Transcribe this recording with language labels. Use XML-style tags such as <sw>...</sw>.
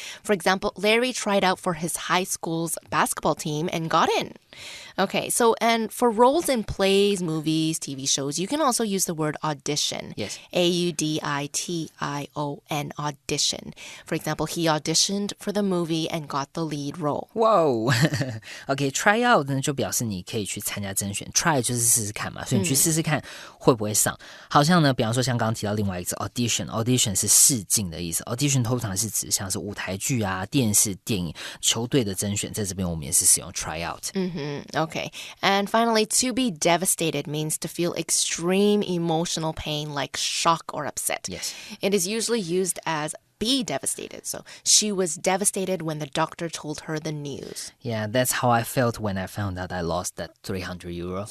<en>For example, Larry tried out for his high school's basketball team and got in. Okay, so and for roles in plays, movies, TV shows, you can also use the word audition. Yes. A-U-D-I-T-I-O-N, audition. For example, he auditioned for the movie and got the lead role. Wow.</en> <zh>OK, try out 呢就表示你可以去参加甄选 ，try 就是试试看嘛，所以你去试试看会不会上。好像呢，比方说像刚刚提到另外一个字 audition 是试镜的意思 ，audition 通常是指像是舞台剧啊、电视、电影、球队的甄选，在这边我们也是使用 try out。</zh> <en>Okay. And finally, to be devastated means to feel extreme emotional pain like shock or upset. Yes. It is usually used as be devastated. So she was devastated when the doctor told her the news. Yeah, that's how I felt when I found out I lost that 300 euro.</en>